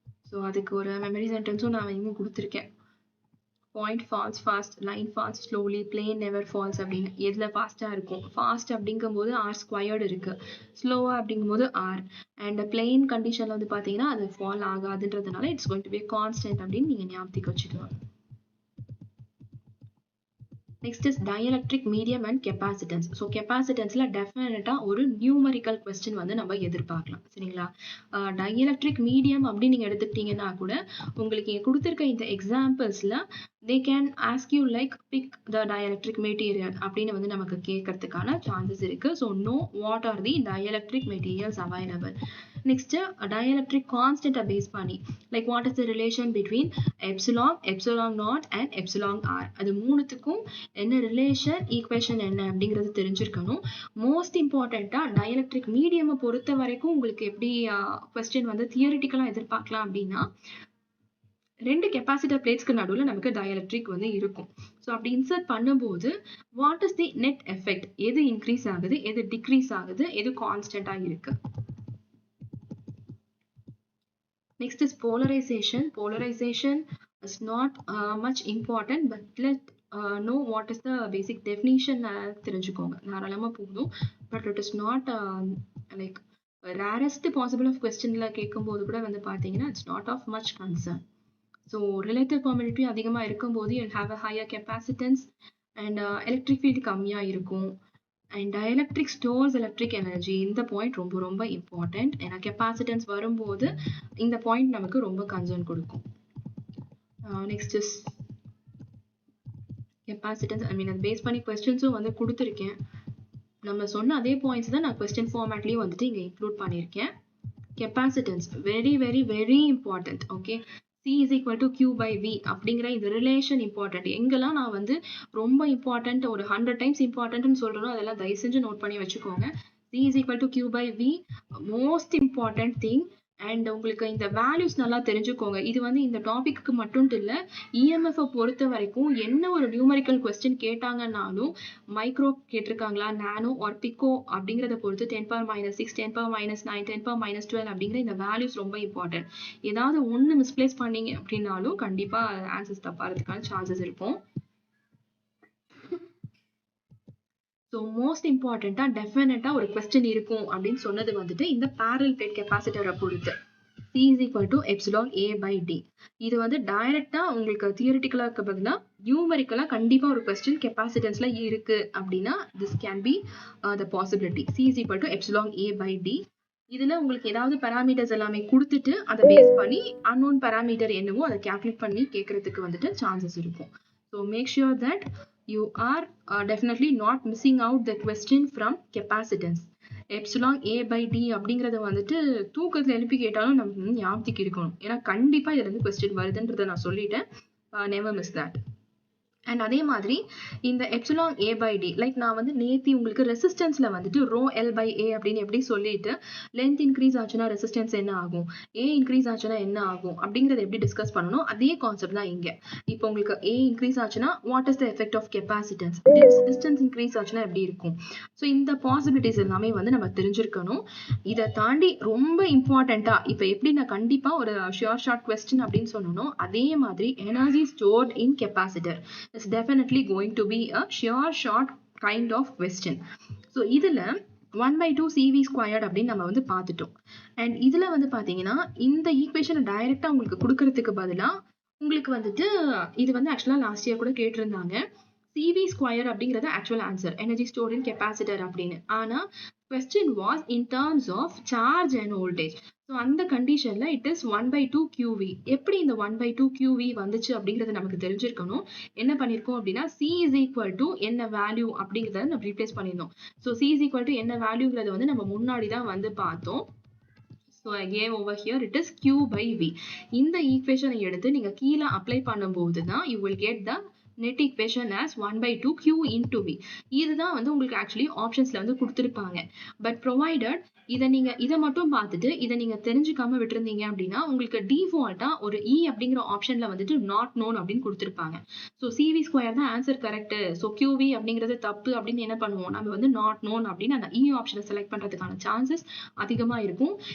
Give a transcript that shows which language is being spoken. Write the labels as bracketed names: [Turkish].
[Tamil] So அதுக்கு ஒரு memory சென்டென்ஸும் நான் இங்கே கொடுத்துருக்கேன். [English] point falls fast, line falls slowly, plane never falls [Tamil] அப்படின்னு எதில் ஃபாஸ்ட்டாக இருக்கும். ஃபாஸ்ட் அப்படிங்கும்போது ஆர் ஸ்கொயர்டு இருக்கு, ஸ்லோவாக அப்படிங்கும்போது ஆர். அண்ட் பிளெயின் கண்டிஷனில் வந்து பார்த்தீங்கன்னா அது fall ஆகாதுன்றதுனால [English] it's going to be constant [Tamil] அப்படின்னு நீங்கள் ஞாபகத்துக்கு வச்சுக்கலாம். [English] Next is dielectric medium and capacitance. [Tamil] So capacitanceல definite ஒரு numerical question வந்து நம்ம எதிர்பார்க்கலாம், சரிங்களா? dielectric medium அப்படி நீங்க எடுத்துக்கிட்டீங்கன்னா கூட உங்களுக்கு இங்க கொடுத்திருக்க இந்த எக்ஸாம்பிள்ஸ்ல [English] they can ask you like pick the dielectric material [Tamil] அப்படின்னு வந்து நமக்கு கேட்கறதுக்கான சான்சஸ் இருக்கு. [English] So know what are the dielectric materials available. Next dielectric constant base பண்ணி like what is the relation between epsilon, epsilon naught and epsilon r. [Tamil] அது மூணுத்துக்கும் என்ன relation, equation என்ன அப்படிங்கிறது தெரிஞ்சிருக்கணும். மோஸ்ட் இம்பார்ட்டண்டா டயலக்ட்ரிக் மீடியம் பொறுத்த வரைக்கும் உங்களுக்கு எப்படி கொஸ்டின் வந்து தியரிட்டிக்கலா எதிர்பார்க்கலாம் அப்படின்னா 2 கெப்பாசிட்டர் பிளேட்ஸ்க்கு நடுவில் நமக்கு டயலக்ட்ரிக் வந்து இருக்கும். ஸோ அப்படி இன்சர்ட் பண்ணும்போது [English] what is the net effect, [Tamil] எது இன்க்ரீஸ் ஆகுது எது டிக்ரீஸ் ஆகுது எது கான்ஸ்டன்டா இருக்கு. [English] Next is polarization. Polarization is not much important, but let know what is the basic definition [Tamil] தெரிஞ்சுக்கோங்க, தாராளமா போதும். [English] But it is not like rarest possible of questionல [Tamil] கேட்கும்போது கூட வந்து பார்த்தீங்கன்னா [English] it's not of much concern. So relative permittivity [Tamil] அதிகமா இருக்கும்போது [English] you'll have a higher capacitance and electric field [Tamil] கம்மியா இருக்கும். [English] And dielectric stores electric energy. [Tamil] இந்த பாயிண்ட் ரொம்ப ரொம்ப இம்பார்ட்டன்ட். ஏன்னா கெப்பாசிட்டன்ஸ் வரும்போது இந்த பாயிண்ட் நமக்கு ரொம்ப கன்சர்ன் கொடுக்கும். Next is capacitance. அது பேஸ் பண்ணி கொஸ்டின்ஸும் வந்து கொடுத்துருக்கேன். நம்ம சொன்ன அதே பாயிண்ட்ஸ் தான் நான் கொஸ்டின் ஃபார்மேட்லேயும் வந்துட்டு இங்கே இன்க்ளூட் பண்ணியிருக்கேன். Capacitance very very very important. Okay, [English] is equal to Q by V [Tamil] அப்படிங்கிற இந்த [English] Relation important. [Tamil] எங்கெல்லாம் நான் வந்து ரொம்ப இம்பார்ட்டன்ட் ஒரு 100 டைம்ஸ் இம்பார்ட்டன்ட்னு சொல்றேனோ அதெல்லாம் தயவு செஞ்சு நோட் பண்ணி வச்சுக்கோங்க. [English] C is equal to Q by V, most important thing. [Tamil] And உங்களுக்கு இந்த வேல்யூஸ் நல்லா தெரிஞ்சுக்கோங்க. இது வந்து இந்த டாபிக்கு மட்டும் இல்லை, இஎம்எஃப் பொறுத்த வரைக்கும் என்ன ஒரு நியூமரிக்கல் கொஸ்டின் கேட்டாங்கன்னாலும் மைக்ரோ கேட்டிருக்காங்களா, நானோ ஆர் பிகோ அப்படிங்கிறத பொறுத்து 10⁻⁻6, 10⁻⁹, 10⁻12 அப்படிங்கிற இந்த வேல்யூஸ் ரொம்ப இம்பார்ட்டன்ட். ஏதாவது ஒன்று மிஸ்பிளேஸ் பண்ணீங்க அப்படின்னாலும் கண்டிப்பா ஆன்சர்ஸ் தப்பாகிறதுக்கான சான்சஸ் இருக்கும். ஸோ மோஸ்ட் இம்பார்ட்டண்டா டெஃபினட்டா ஒரு கொஸ்டின் இருக்கும் அப்படின்னு சொன்னது வந்துட்டு இந்த parallel plate கெப்பாசிட்டரை பொறுத்து. [English] C is equal to epsilon A by D. [Tamil] இது வந்து டைரக்டா உங்களுக்கு தியரிட்டிக்கலா இருக்க பதிலா நியூமரிக்கலா கண்டிப்பா ஒரு கொஸ்டின் கெப்பாசிட்டன்ஸ்ல இருக்கு அப்படின்னா [English] this can be the possibility. C is equal to epsilon A by D. [Tamil] இதுல உங்களுக்கு ஏதாவது parameters எல்லாமே கொடுத்துட்டு அதை பேஸ் பண்ணி unknown parameter என்னவோ அதை calculate பண்ணி கேட்கறதுக்கு வந்துட்டு சான்சஸ் இருக்கும். [English] So make sure that you are definitely not missing out the question from capacitance. [Tamil] Epsilon A by D அப்படிங்கறத வந்துட்டு தூக்கத்துல எழுப்பி கேட்டாலும் நமக்கு ஞாபகத்துக்கு இருக்கணும். ஏன்னா கண்டிப்பா இதுல இருந்து கொஸ்டின் வருதுன்றத நான் சொல்லிட்டேன். [English] never miss that. [Tamil] அண்ட் அதே மாதிரி இந்த epsilon A by D, like நான் வந்து நேத்தி உங்களுக்கு ரெசிஸ்டன்ஸ்ல வந்துட்டு ரோ எல் பை ஏ அப்படின்னு எப்படி சொல்லிட்டு லென்த் இன்க்ரீஸ் ஆச்சுன்னா ரெசிஸ்டன்ஸ் என்ன ஆகும், ஏ இன்க்ரீஸ் ஆச்சுன்னா என்ன ஆகும் அப்படிங்கறத எப்படி டிஸ்கஸ் பண்ணணும், அதே கான்செப்ட் தான் இங்க. இப்போ உங்களுக்கு ஏ இன்க்ரீஸ் ஆச்சுன்னா [English] what is the effect of capacitance, [Tamil] distance increase ஆச்சுன்னா எப்படி இருக்கும். ஸோ இந்த பாசிபிலிட்டிஸ் எல்லாமே வந்து நம்ம தெரிஞ்சிருக்கணும். இதை தாண்டி ரொம்ப இம்பார்ட்டண்டா இப்போ எப்படி நான் கண்டிப்பா ஒரு ஷியோர் ஷார்ட் கொஸ்டின் அப்படின்னு சொன்னோம், அதே மாதிரி energy stored in capacitor [English] is definitely going to be a sure short kind of question. [Tamil] So இதுல 1/2 CV squared அப்படின்னு நம்ம வந்து பார்த்துட்டோம். அண்ட் இதுல வந்து பாத்தீங்கன்னா இந்த ஈக்குவேஷனை டைரக்டா உங்களுக்கு கொடுக்கறதுக்கு பதிலா உங்களுக்கு வந்துட்டு இது வந்து ஆக்சுவலா லாஸ்ட் இயர் கூட கேட்டிருந்தாங்க. CV ஸ்கொயர் அப்படிங்கறது ஆக்சுவல் ஆன்சர், எனர்ஜி ஸ்டோர்ட் இன் கெப்பாசிட்டர் அப்படின்னு. [English] ஆனா question was in terms of charge and voltage. [Tamil] So அந்த கண்டிஷன்ல [English] It is 1/2 QV. [Tamil] எப்படி இந்த 1/2 QV வந்துச்சு அப்படிங்கறத நமக்கு தெரிஞ்சிருக்கணும். என்ன பண்ணிருக்கோம் அப்படின்னா C is equal to என்ன வேல்யூ அப்படிங்கறத நம்ம ரீப்ளேஸ் பண்ணிருந்தோம். So C is equal to என்ன வேல்யூங்கிறத வந்து நம்ம முன்னாடி தான் வந்து பார்த்தோம். [English] So again over here it is Q by V. [Tamil] இந்த ஈக்குவேஷனை எடுத்து நீங்க கீழே அப்ளை பண்ணும்போது தான் [English] you will get the net equation as 1/2 Q into V. [Tamil] இதுதான் வந்து உங்களுக்கு ஆக்சுவலி ஆப்ஷன்ஸ்ல வந்து கொடுத்திருப்பாங்க. பட் ப்ரொவைடட் இதை மட்டும் பார்த்துட்டு இதை நீங்க தெரிஞ்சுக்காம விட்டுருந்தீங்க அப்படின்னா உங்களுக்கு டிஃபால்ட்டா ஒரு E அப்படிங்கிற ஆப்ஷன்ல வந்துட்டு நாட் நோன் அப்படின்னு கொடுத்திருப்பாங்க. ஸோ CV ஸ்கொயர் தான் ஆன்சர் கரெக்ட், ஸோ QV அப்படிங்கிறது தப்பு அப்படின்னு என்ன பண்ணுவோம், நம்ம வந்து நாட் நோன் அப்படின்னு அந்த E ஆப்ஷனை செலக்ட் பண்றதுக்கான சான்சஸ் அதிகமா இருக்கும்.